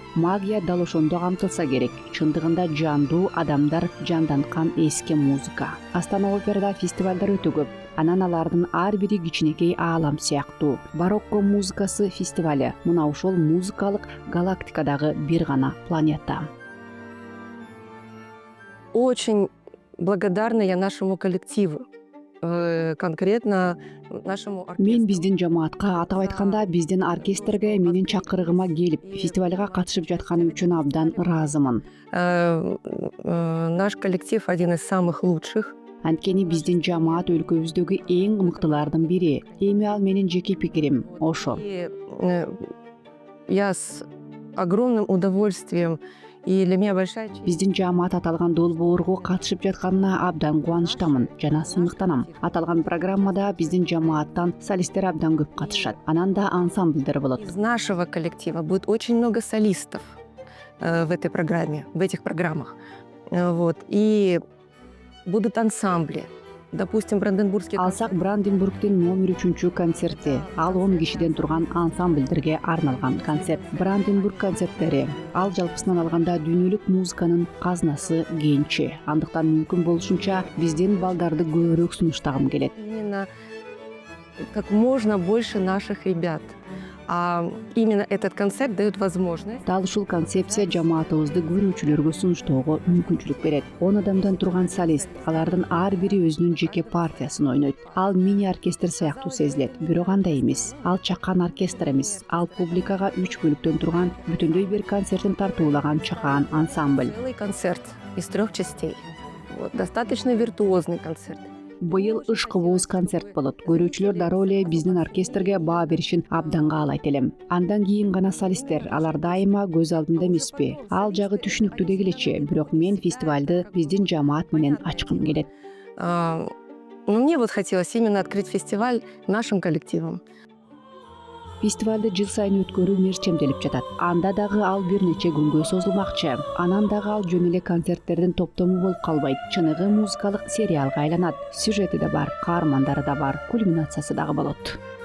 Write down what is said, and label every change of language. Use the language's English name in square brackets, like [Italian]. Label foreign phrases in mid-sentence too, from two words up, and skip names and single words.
[Kyrgyz] Магия дал ошондо камтылса керек. Чындыгында жандуу адамдар жанданткан эски музыка. Астана операда фестивалдар өтө көп. Анан алардын ар бири кичинекей аалам сыяктуу. Барокко музыкасы фестивали мына ошол музыкалык галактикадагы бир гана планета. [Russian] Очень благодарна я нашему коллективу, конкретно нашему оркестру. [Kyrgyz] Мен биздин жамаатка, атап айтканда биздин оркестрге менин чакырыгыма келип, фестивалга катышып жатканы үчүн абдан ыраазымын. [Russian] Наш коллектив один из самых лучших. [Kyrgyz] Анткени биздин жамаат өлкөбүздөгү эң мыктылардын бири. Эми ал менин жеке пикирим, ошо. [Russian] Я с огромным удовольствием. И для меня большая честь. [Kyrgyz] Биздин жамаат аталган долбоорго катышып жатканына абдан кубанычтамын жана сыймыктанам. Аталган программада биздин жамааттан солисттер абдан көп катышат. Анан да ансамбльдер болот. [Russian] Из нашего коллектива будет очень много солистов в этой программе, в этих программах. Вот. И будут ансамбли. Допустим, Бранденбургский [Kyrgyz] алсак Бранденбургдин номер 3 концерти. Ал 10 кишиден турган ансамбльдерге арналган концерт. Бранденбург концерттери ал жалпысынан алганда дүйнөлүк музыканын казнасы кенчи. Андыктан мүмкүн болушунча биздин балдарды көбүрөөк сунуштагым келет. [Russian] Именно как можно больше наших ребят. А именно этот концерт дает возможность. [Kyrgyz] Дал ушул концепция жамаатыбызды көрүүчүлөргө сунуштоого мүмкүнчүлүк берет. 10 адамдан турган солист, алардын ар бири өзүнүн жеке партиясын ойнойт. Ал мини оркестр сыяктуу сезилет, бирок андай эмес. Ал чакан оркестр эмес. Ал публикага 3 бөлүктөн турган бүтүндөй бир концертин тартуулаган чакан ансамбль. [Russian] Целый концерт из 3 частей. Вот, достаточно виртуозный концерт. [Kyrgyz] Быйыл ышкыбуз концерт болот. Көрүүчүлөр дароо эле биздин оркестрге баа беришин абдан каалайт элем. Андан кийин гана солисттер, алар дайыма көз алдымда эмеспи. Ал жагы түшүнүктүү дегилечи, бирок мен фестивалды биздин жамаат менен ачкым келет. [Russian] Мне вот хотелось именно открыть фестиваль нашим коллективом. [Kyrgyz] Фестивалды жыл сайын өткөрүү мерчемделип жатат. Анда дагы ал бир нече күнгө созулмакчы. Анан дагы ал жөн эле концерттердин топтому болуп калбайт. Чыныгы музыкалык сериалга айланат. Сюжети да бар, каармандары да бар, кульминациясы дагы болот.